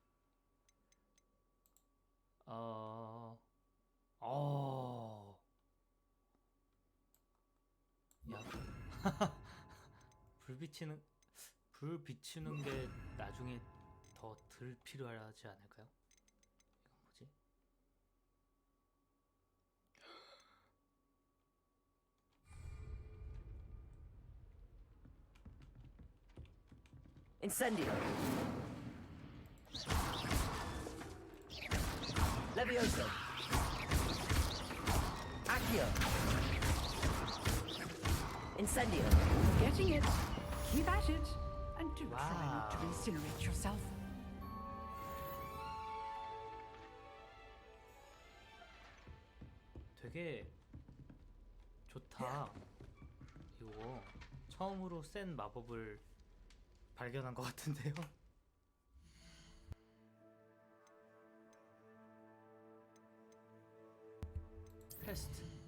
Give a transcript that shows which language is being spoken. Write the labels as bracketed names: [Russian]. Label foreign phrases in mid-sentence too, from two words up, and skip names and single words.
[Korean] 야. 불 비추는 게 나중에 더 덜 필요하지 않을까요? 이건 뭐지? [Latin] Incendio. Levioso. Accio. Incendio. [English] Getting it. Keep at it. And do try not to incinerate yourself. [Korean] 되게 좋다. 이거 처음으로 센 마법을 발견한 것 같은데요. 패스트.